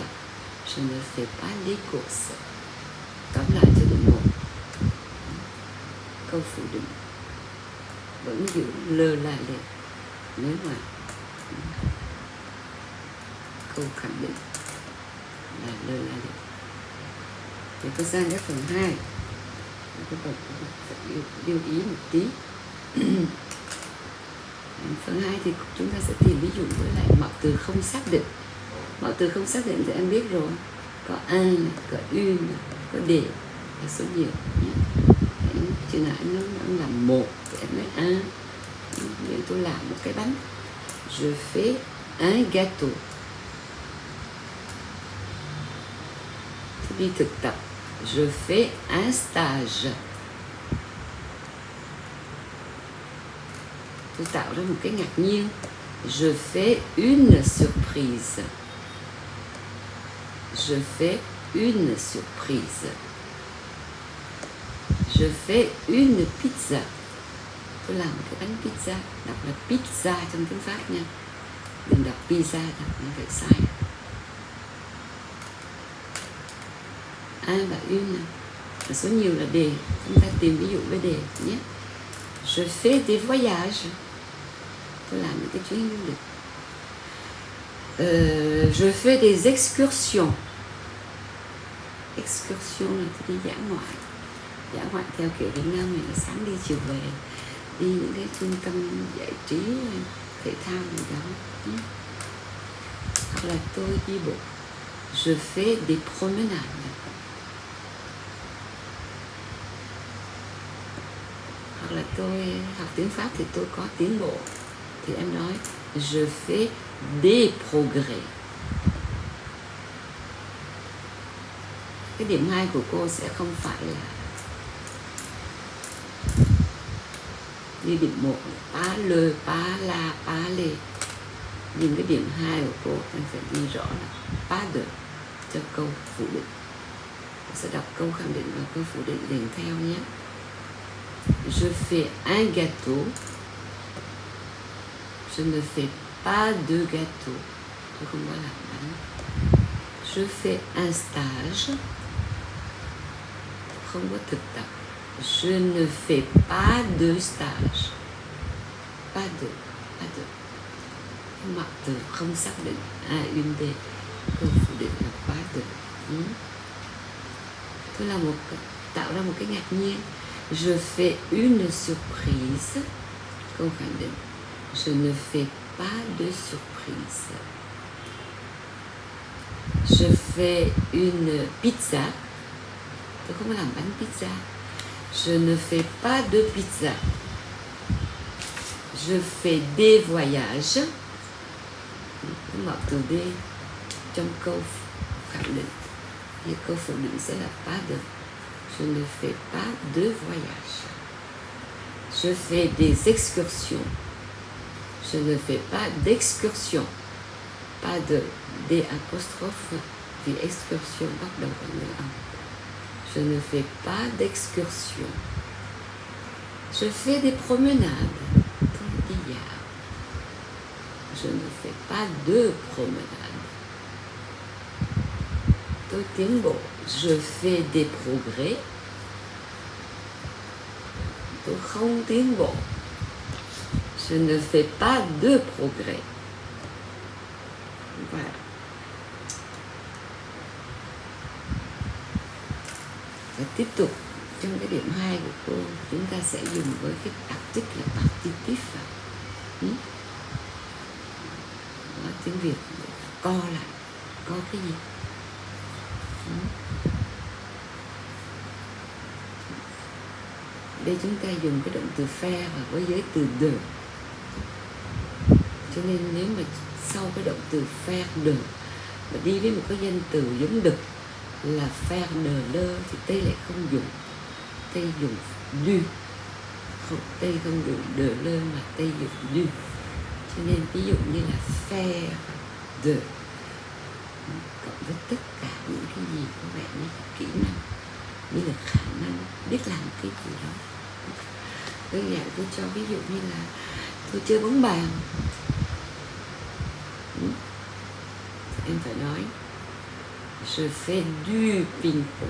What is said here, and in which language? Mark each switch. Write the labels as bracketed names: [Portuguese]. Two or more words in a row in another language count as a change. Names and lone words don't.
[French] Je ne fais pas les courses. [Vietnamese] Tóm lại cho được một. Câu phủ định vẫn giữ [French] lơ là lệ. [Vietnamese] Nếu mà câu khẳng định là [French] lơ là lệ. [Vietnamese] Thì tôi sang cái phần 2. Các bạn phải lưu ý một tí. Phần 2 thì chúng ta sẽ tìm ví dụ với lại mạo từ không xác định. Mạo từ không xác định thì em biết rồi. Có un này, có une này, có để là số nhiều nhé. Chừng nào anh làm một thì em nói un. Nếu tôi làm một cái bánh, [French] je fais un gâteau. [Vietnamese] Tôi đi thực tập, [French] je fais un stage. [Vietnamese] Tôi tạo ra một cái ngạc nhiên, [French] je fais une surprise. Je fais une surprise. Je fais une pizza. [Vietnamese] Tôi làm một cái bánh pizza. Đọc là pizza trong tiếng Pháp nha. Đừng đọc pizza, đọc như vậy sai. Un và une và số nhiều là đề. Chúng ta tìm ví dụ với đề nhé. [French] Je fais des voyages. [Vietnamese] Tôi làm những cái chuyến du lịch. [French] Je fais des excursions. [Vietnamese] Excursion là tôi đi dã ngoại. Dã ngoại theo kiểu Việt Nam mình là sáng đi chiều về, đi những cái trung tâm giải trí, thể thao gì đó. Hoặc là tôi đi bộ. [French] Je fais des promenades. [Vietnamese] Hoặc là tôi học tiếng Pháp thì tôi có tiến bộ. thì em nói [French] je fais des progrès. [Vietnamese] Cái điểm 2 của cô sẽ không phải là như điểm 1 [French] pas le, pas la, pas les. [Vietnamese] Nhưng cái điểm 2 của cô em phải ghi rõ là [French] pas de [Vietnamese] cho câu phủ định. Tôi sẽ đọc câu khẳng định và câu phủ định liền theo nhé. [French] Je fais un gâteau. Je ne fais pas de gâteau. [Vietnamese] Tôi không có làm bánh. [French] Je fais un stage. [Vietnamese] Không có thực tập. [French] Je ne fais pas de stage. Pas de. [Vietnamese] Mặc từ không xác định. [French] Une de. [Vietnamese] Câu phủ định là [French] pas de. [Vietnamese] Tôi là tạo ra một cái ngạc nhiên. [French] Je fais une surprise. [Vietnamese] Câu khẳng định. [French] Je ne fais pas de surprise. Je fais une pizza. [Vietnamese] Tôi không có làm bánh pizza. [French] Je ne fais pas de pizza. Je fais des voyages. [Vietnamese] Mở từ D trong câu khẳng định. Thì câu phủ định sẽ là [French] pas de. Je ne fais pas de voyage. Je fais des excursions. Je ne fais pas d'excursion. Pas de D apostrophe vì excursion bắt đầu bằng ngữ âm. Je ne fais pas d'excursion. Je fais des promenades. [Vietnamese] Tôi đi dạo. [French] Je ne fais pas de promenade. [Vietnamese] Tôi tiến bộ. [French] Je fais des progrès. [Vietnamese] Tôi không tiến bộ. [French] Je ne fais pas de progrès. Voilà. [Vietnamese] Và tiếp tục trong cái điểm 2 của cô, chúng ta sẽ dùng với cái article là partitif. Đó, tiếng Việt co lại, co cái gì? Đây chúng ta dùng cái động từ faire và với giới từ de. Cho nên nếu mà sau cái động từ [French] faire de [Vietnamese] mà đi với một cái danh từ giống de là [French] faire de le [Vietnamese] thì Tây lại không dùng. Tây dùng du. Không, Tây không dùng [French] de le [Vietnamese] mà Tây dùng du. Cho nên ví dụ như là [French] faire de [Vietnamese] cộng với tất cả những cái gì có vẻ như là kỹ năng, như là khả năng biết làm cái gì đó. Đơn giản tôi cho ví dụ như là tôi chơi bóng bàn. Em phải nói [French] je fais du ping pong.